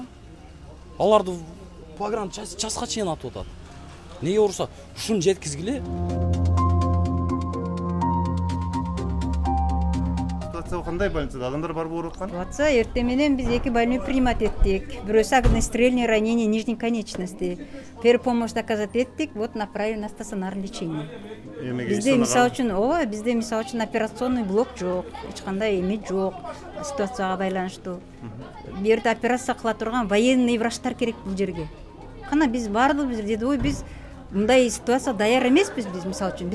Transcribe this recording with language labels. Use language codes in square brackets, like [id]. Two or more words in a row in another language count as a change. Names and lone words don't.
[ky] Аларды [ru] погран часка [ky] чейин атып атат. Неге уруксат? Ушуну жеткизгиле. Ситуация кандай больницада? Адамдар барып ооруп аткан? Ситуация эртең менен биз 2 [ru] больной принимать [ky] эттик. [ru] Бирөөсү огнестрельное ранение нижней конечности. Первую помощь оказать эттик, вот направили на стационарное лечение. [ky] Бизде мисалы үчүн [ru] операционный блок [ky] жок, эч кандай эме жок. Ситуацияга байланыштуу. Бу жерде операция кыла турган [ru] военный врачтар [ky] керек бул жерге. Кана биз бардык, деди, ой, биз мындай ситуация даяр эмеспиз биз мисалы үчүн.